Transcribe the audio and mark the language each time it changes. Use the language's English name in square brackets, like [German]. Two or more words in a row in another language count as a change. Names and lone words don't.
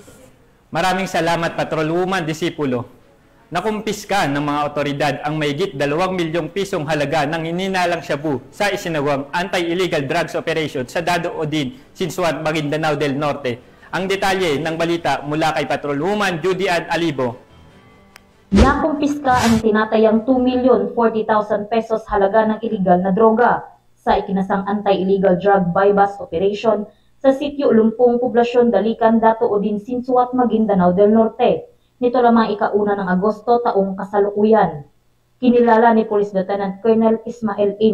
[Filipino] Maraming salamat, Patrolwoman Disipulo. Nakumpiska ng mga otoridad ang mahigit 2 milyong pisong halaga ng hininalang shabu sa isinagawang [English] anti-illegal drugs operation [Filipino] sa Dado Odin, Sinsuat, Maguindanao del Norte. Ang detalye ng balita mula kay Patrolwoman Judy Ann Alibo. Nakumpiska ang tinatayang 2,040,000 pesos halaga ng illegal na droga sa ikinasang [English] anti-illegal drug buy-bust operation [Filipino] sa sitio Lumpong, Poblasyon Dalican, Dato Odin, Sinsuat, Maguindanao del Norte. Nito lamang ika-1 ng Agosto taong kasalukuyan. Kinilala ni [English] Police Lieutenant Colonel [Filipino] Ismael A.